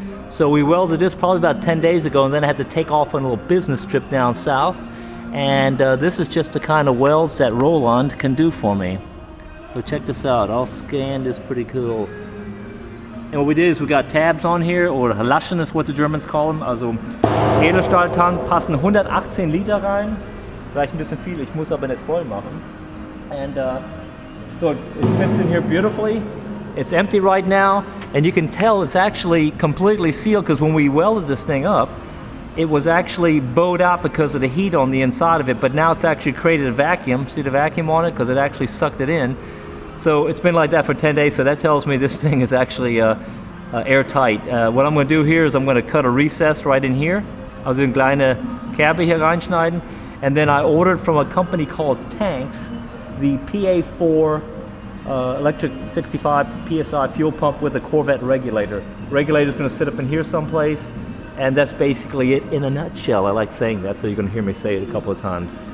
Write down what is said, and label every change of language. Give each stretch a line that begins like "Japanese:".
English: So we welded this probably about 10 days ago, and then I had to take off on a little business trip down south. And this is just the kind of welds that Roland can do for me. So check this out. I'll scan this pretty cool. And what we did is we got tabs on here, or Laschen is what the Germans call them.
German: Also Edelstahltank passen 118 Liter rein. Vielleicht ein bisschen viel, ich muss aber nicht voll machen.
English: And so it fits in here beautifully. It's empty right now, and you can tell it's actually completely sealed because when we welded this thing up, it was actually bowed out because of the heat on the inside of it, but now it's actually created a vacuum. See the vacuum on it? Because it actually sucked it in. So it's been like that for 10 days, so that tells me this thing is actually airtight. What I'm going to do here is I'm going to cut a recess right in here.
German: Also eine kleine Kerbe hier reinschneiden.
English: And then I ordered from a company called Tanks the PA4 electric 65 PSI fuel pump with a Corvette regulator. Regulator is going to sit up in here someplace. And that's basically it in a nutshell. I like saying that, so you're going to hear me say it a couple of times.